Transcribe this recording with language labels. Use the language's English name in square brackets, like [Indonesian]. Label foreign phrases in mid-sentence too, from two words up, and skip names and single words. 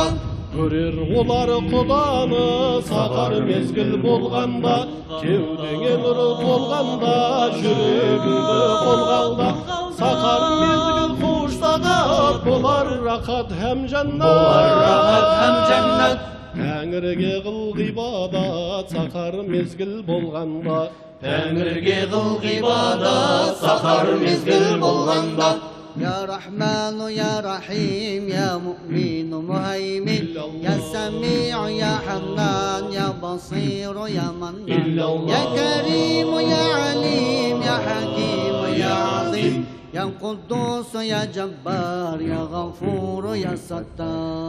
[Kazakh] көрер олар Құданы сақар мезгіл болғанда, кеудеңе нұр толғанда, жүрегіңді қолғалда, сақар мезгіл қуштағат болар рақат һәм жәннат. Тәңірге қыл ғибадат сақар мезгіл болғанда, Тәңірге қыл ғибадат сақар мезгіл болғанда. [Arabic] يا رحمن يا رحيم يا مؤمن مهيمن يا سميع يا حنان يا بصير يا منان يا كريم يا عليم يا حكيم يا عظيم يا قدوس يا جبار يا غفور يا ستار.